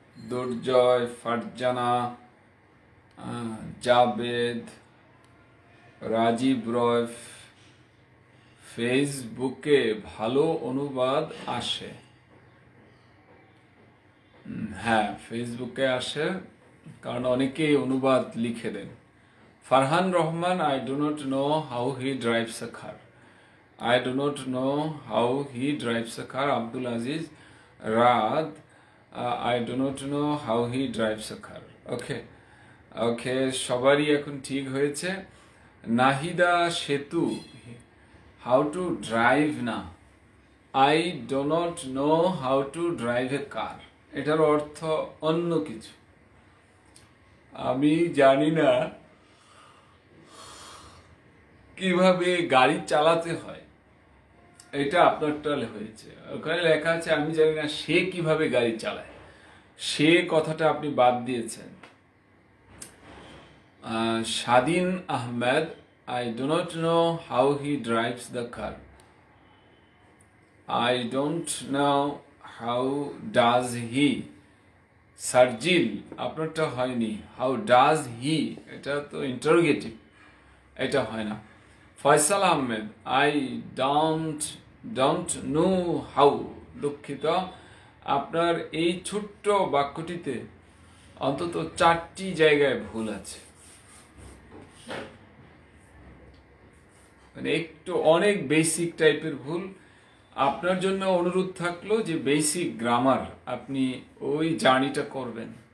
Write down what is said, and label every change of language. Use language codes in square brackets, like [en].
[bn] দুর্জয়, ফারজানা, জাবেদ, রাজীব রয়, ফেসবুকে ভালো অনুবাদ আসে। হ্যাঁ, ফেসবুকে আসে, কারণ অনেকেই অনুবাদ লিখে দেন। [en] Farhan Rahman, I do not know how he drives a car. I do not know how he drives a car. Abdul Aziz Raad, I do not know how he drives a car. [bn] ওকে, সবারই এখন ঠিক হয়েছে। [en] Nahida Setu, how to drive না, I do not know how to drive a car. [bn] এটার অর্থ অন্য কিছু, আমি জানি না কিভাবে গাড়ি চালাতে হয়। এটা আপনারটা হয়েছে, ওখানে লেখা আছে আমি জানি না সে কিভাবে গাড়ি চালায়, সে কথাটা আপনি বাদ দিয়েছেন। [en] Swadhin Ahmed, I do not know how he drives the car. I don't know how does he. [bn] Sarjil, আপনারটা হয়নি। [en] How does he, [bn] এটা তো ইন্টারোগেটিভ, এটা হয় না। [en] Faisal Ahmed, I don't know how, দুঃখিত। [bn] আপনার এই ছোট্ট বাক্যটিতে অন্তত 4টি জায়গায় ভুল আছে, মানে একটু অনেক বেসিক টাইপের ভুল। আপনার জন্য অনুরোধ থাকলো যে বেসিক গ্রামার আপনি ওই জার্নিটা করবেন,